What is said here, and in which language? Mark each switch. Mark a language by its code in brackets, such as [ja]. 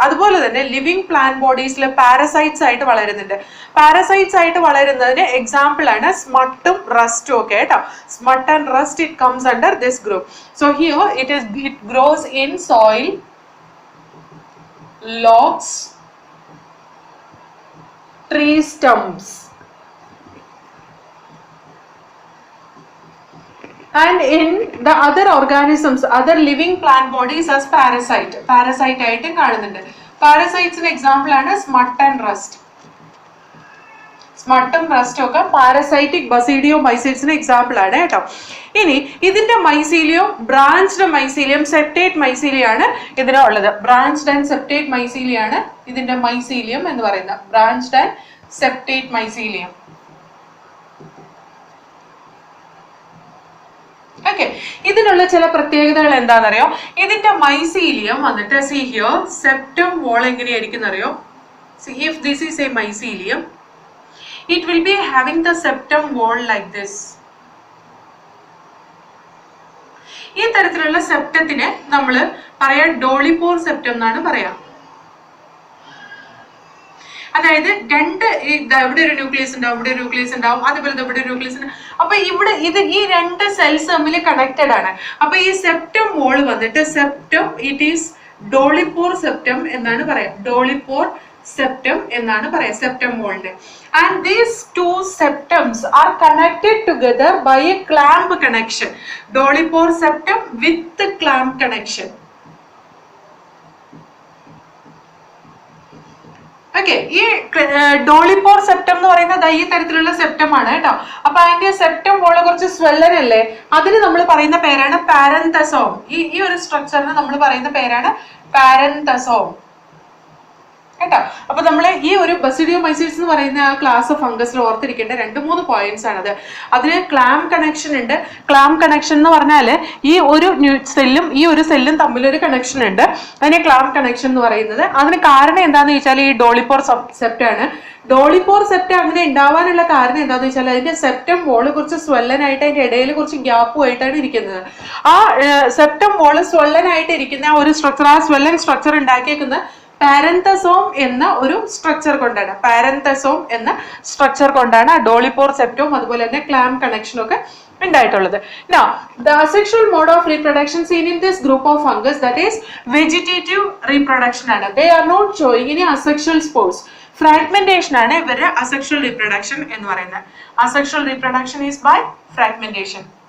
[ml] അതുപോലെ തന്നെ living plant ബോഡീസിൽ parasites ആയിട്ട് വളരുന്നുണ്ട്. പാരസൈറ്റ്സ് ആയിട്ട് വളരുന്നതിന് എക്സാമ്പിൾ ആണ് സ്മട്ടും റസ്റ്റും ഒക്കെ കേട്ടോ. [en] Smut and rust it comes under this group. So here it grows in soil, logs, tree stumps, and in the other organisms, other living plant bodies as parasite [ml] ആയിട്ട് കാണുന്നുണ്ട്. പാരസൈറ്റ്സിന് example ആണ് സ്മട്ട് and rest. സ്മട്ടും റസ്റ്റും ഒക്കെ parasitic ബസീഡിയോമൈസിറ്റ്സിന് example ആണ് കേട്ടോ. ഇനി ഇതിന്റെ mycelium, branched mycelium, septate മൈസീലിയാണ് ഇതിനുള്ളത്. Branched and septate മൈസീലിയാണ് ഇതിന്റെ മൈസീലിയം എന്ന് പറയുന്നത്. Branched and septate mycelium. Okay, ഇതിനുള്ള ചില പ്രത്യേകതകൾ എന്താണെന്നറിയോ? ഇതിന്റെ മൈസീലിയം വന്നിട്ട് [en] see here [ml] സെപ്റ്റം വോൾ എങ്ങനെയായിരിക്കും അറിയോ? [en] See, if this is a mycelium, it will be having the septum wall like this. [ml] ഈ തരത്തിലുള്ള സെപ്റ്റത്തിനെ നമ്മൾ പറയാ ഡോളിപോർ സെപ്റ്റം എന്നാണ് പറയാ. അതായത് രണ്ട് ഇവിടെ ഒരു ന്യൂക്ലിയസ് ഉണ്ടാവും, ഇവിടെ ഒരു ന്യൂക്ലിയസ് ഉണ്ടാവും, അതുപോലെ ഇവിടെ ഒരു ന്യൂക്ലിയസ് ഉണ്ടാവും. അപ്പൊ ഇവിടെ ഈ രണ്ട് സെൽസ് തമ്മിൽ കണക്റ്റഡ് ആണ്. അപ്പൊ ഈ സെപ്റ്റം വോൾ വന്നിട്ട് സെപ്റ്റം [en] it is [ml] ഡോളിപോർ സെപ്റ്റം എന്നാണ് പറയാ. ഡോളിപോർ septum എന്നാണ് പറയാ septum wall. [en] And these two septums are connected together by a clamp connection. Dolichopore septum with the clamp connection. [ml] Okay, ഈ ഡോളിപോർ സെപ്റ്റം എന്ന് പറയുന്നത് ഈ തരത്തിലുള്ള സെപ്റ്റം ആണ് കേട്ടോ. അപ്പൊ അതിന്റെ സെപ്റ്റം വോള് കുറച്ച് സ്വെല്ലൻ അല്ലേ, അതിന് നമ്മൾ പറയുന്ന പേരാണ് പാരന്തസോം. ഈ ഒരു സ്ട്രക്ചറിന് നമ്മൾ പറയുന്ന പേരാണ് പാരന്തസോം കേട്ടോ. അപ്പൊ നമ്മൾ ഈ ഒരു ബസിഡിയോമൈസീറ്റ്സ് എന്ന് പറയുന്ന ആ ക്ലാസ് ഓഫ് ഫംഗസിൽ ഓർത്തിരിക്കേണ്ട 2-3 പോയിന്റ്സ് ആണത്. അതിന് ക്ലാം കണക്ഷൻ ഉണ്ട്. ക്ലാം കണക്ഷൻ എന്ന് പറഞ്ഞാല് ഈ ഒരു സെല്ലും ഈ ഒരു സെല്ലും തമ്മിലൊരു കണക്ഷൻ ഉണ്ട്. അതിനെ ക്ലാം കണക്ഷൻ എന്ന് പറയുന്നത്. അതിന് കാരണം എന്താണെന്ന് ചോദിച്ചാൽ ഈ ഡോളിപോർ സെപ്റ്റം ആണ്. ഡോളിപോർ സെപ്റ്റം അങ്ങനെ ഉണ്ടാവാനുള്ള കാരണം എന്താണെന്ന് വെച്ചാൽ അതിന്റെ സെപ്റ്റം വോള് കുറച്ച് സ്വെല്ലനായിട്ട് അതിന്റെ ഇടയിൽ കുറച്ച് ഗ്യാപ്പുമായിട്ടാണ് ഇരിക്കുന്നത്. ആ സെപ്റ്റം വോള് സ്വെല്ലനായിട്ട് ഇരിക്കുന്ന ഒരു സ്ട്രക്ചർ, ആ സ്വെല്ലൻ സ്ട്രക്ചർ ഉണ്ടാക്കിയേക്കുന്ന പാരന്തസോം എന്ന ഒരു സ്ട്രക്ചർ കൊണ്ടാണ്. പാരന്തസോം എന്ന സ്ട്രക്ചർ കൊണ്ടാണ് ഡോളിപോർ സെപ്റ്റവും അതുപോലെ തന്നെ ക്ലാം കണക്ഷനും ഒക്കെ ഉണ്ടായിട്ടുള്ളത്. [en] Now, the asexual mode of reproduction seen in this group of fungus, that is vegetative reproduction ആണ്. They are not showing any asexual spores. [ml] Fragmentation ആണ് ഇവരുടെ asexual reproduction എന്ന് പറയുന്നത്. [en] Asexual reproduction is by fragmentation.